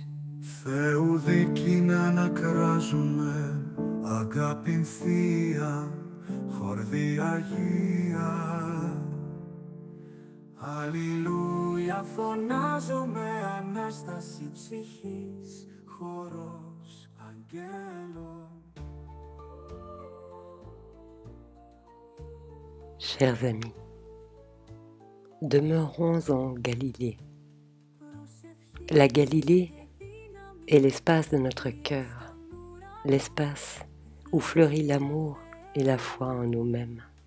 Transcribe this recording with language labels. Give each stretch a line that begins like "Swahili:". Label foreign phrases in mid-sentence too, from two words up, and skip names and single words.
Greek: Θεού δίκη να ανακράζουμε, αγάπη θεία, χορδή Αγία. Αλληλούια φωνάζουμε, Ανάσταση ψυχής, χορός αγγέλων.
French: Chers amis, demeurons en Galilée. La Galilée est l'espace de notre cœur, l'espace où fleurit l'amour et la foi en nous-mêmes.